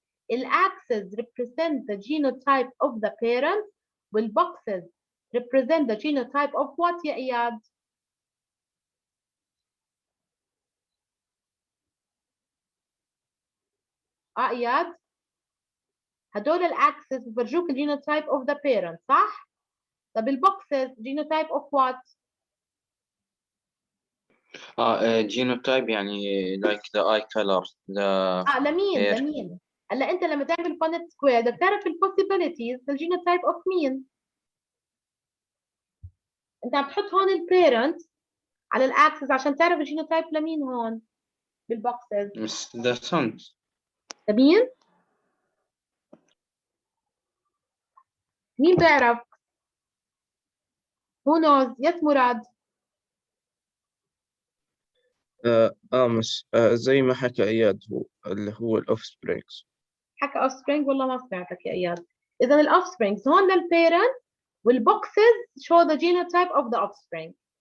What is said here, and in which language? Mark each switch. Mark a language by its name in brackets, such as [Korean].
[Arabic] الاكسس [English] represent the genotype of the parent [Arabic] والبوكسز [English] represent the genotype of what [Arabic] يا اياد؟ اياد هدول الاكسس بفرجوك الجينوتايب اوف ذا بيرنت، صح؟ طب البوكسز جينوتايب اوف وات؟ [English] genotype يعني like the eye color, the [Arabic] لمين [English] hair. [Arabic] لمين؟ هلا انت لما تعمل بانت سكوير بدك تعرف البوسيبيليتيز الجينوتايب اوف مين؟ انت عم تحط هون البيرنت على الاكسس عشان تعرف الجينوتايب لمين هون بالبوكسز. [English] Miss the sons. [Arabic] لمين؟ مين بيعرف؟ [English] Who knows؟ [Arabic] يس مراد. مس زي ما حكى إياد هو اللي هو الأوف سبرينجز. حكى اوف سبرينج والله ما سمعتك يا اياد. اذا الاوف سبرينجز هون للبيرنت والبوكسز [English] show the genotype of the offspring.